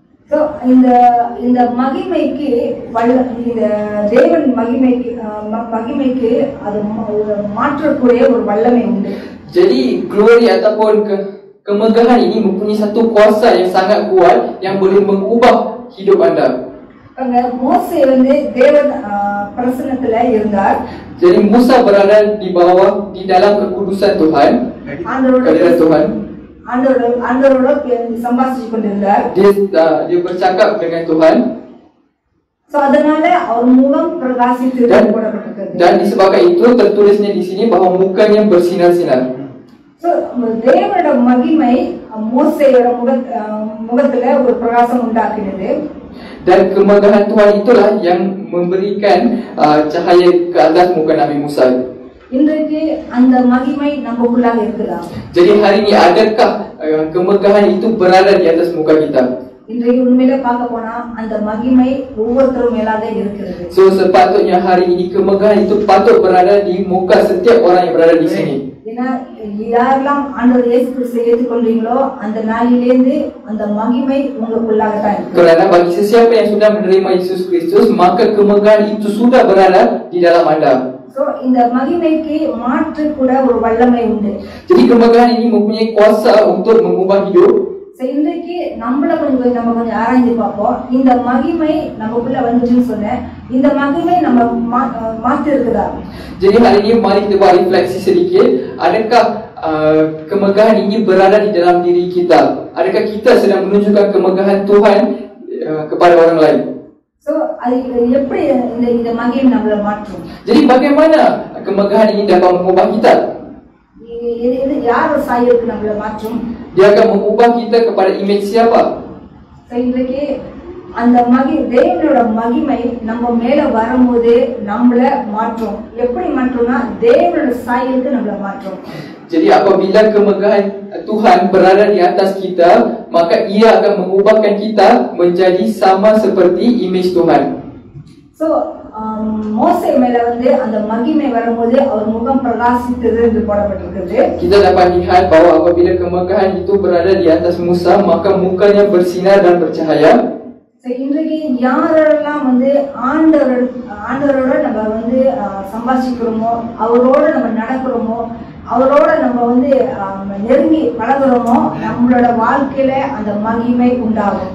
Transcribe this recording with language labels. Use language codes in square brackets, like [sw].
[ta] So இந்த மகிமைக்கு இந்த தேவன் மகிமைக்கு அது மாற்றக்கூடிய ஒரு வல்லமை உண்டு. [ms] Jadi glory ataupun kemegahan ini mempunyai satu kuasa yang sangat kuat yang boleh mengubah hidup anda. [ta] அங்க மோசே வந்து தேவன் பிரசன்னத்துல இருந்தார். [ms] Jadi Musa berada di dalam kekudusan Tuhan, kehadiran Tuhan. [ta] ஆண்டவரோட சம்பாஷிச்சு கொண்டிருந்தார். [ms] Dia bercakap dengan Tuhan. [ta] So அதனால அவர் முகம் பிரகாசித்து போடப்பட்டிருக்கிறது. [ms] Dan disebabkan itu tertulisnya di sini bahawa mukanya bersinar-sinar. [ta] So தேவனோட மகிமை மோசேயோட முகத்துல ஒரு பிரகாசம் உண்டாக்கினது. [ms] Dan kemegahan Tuhan itulah yang memberikan cahaya ke atas muka Nabi Musa. [ta] இன்றைக்கு அந்த மகிமை நமக்குள்ளாக இருக்கலாம். [ms] Jadi hari ini adakah kemegahan itu berada di atas muka kita? [ta] இன்றைக்கு உண்மையிலே பார்க்க போனா அந்த மகிமை ஒவ்வொருத்தரும் மேலாக இருக்கிறது. [ms] So sepatutnya hari ini kemegahan itu patut berada di muka setiap orang yang berada di sini. [ta] ஏன்னா யாரெல்லாம் ஆண்டவர் இயேசு கிறிஸ்துவை ஏற்றுக்கொள்றீங்களோ அந்த நாளிலிருந்து அந்த மகிமை உங்களுக்குள்ளாக தான் இருக்கு. [ms] Kerana bagi sesiapa yang sudah menerima Yesus Kristus, maka kemegahan itu sudah berada di dalam anda. [ta] So இந்த மகிமைக்கு மாற்று கூட ஒரு வல்லமை உண்டு. [ms] Jadi kemegahan ini mempunyai kuasa untuk mengubah hidup. [ta] இன்றைக்கு நம்ம கொஞ்சம் ஆராய்ந்து பார்ப்போம். இந்த மகிமை நமக்குள்ள வந்துச்சுன்னு சொன்னேன். இந்த மகிமை நம்ம மாற்றி இருக்குதா? [ms] Jadi hari ini mari kita buat refleksi sedikit. Adakah kemegahan ini berada di dalam diri kita? Adakah kita sedang menunjukkan kemegahan Tuhan kepada orang lain? [ta] So அது எப்படி இந்த மகிமை நம்மள மாற்றும்? [ms] Jadi bagaimana kemegahan ini dapat mengubah kita? [ta] இது யார் சாயலுக்கு நம்மள மாற்றும்? [ms] Dia akan mengubah kita kepada image siapa? [ta] இன்றைக்கு அந்த தேவனோட மகிமை நம்ம மேல வரும்போது நம்மள மாற்றும். எப்படி மாற்றும்னா தேவனோட சாயலுக்கு நம்மள மாற்றும். [ms] Jadi apabila kemegahan Tuhan berada di atas kita, maka ia akan mengubahkan kita menjadi sama seperti image Tuhan. [ta] So மோசே மேல வந்து அந்த மகிமை வரும்போது அவர் முகம் பிரகாசித்தது என்று போடப்பட்டிருக்கிறது. [ms] Kita dapat lihat bahawa apabila kemegahan itu berada di atas Musa, maka mukanya bersinar dan bercahaya. [ta] இன்றைக்கு யாரெல்லாம் வந்து ஆண்டவரோட நம்ம வந்து சம்பாஷிக்கிறோமோ, அவரோட நம்ம நடக்கிறோமோ, அவரோட நம்ம வந்து நெருங்கி பழகுறோமோ, நம்மளோட வாழ்க்கையில அந்த மகிமை உண்டாகும்.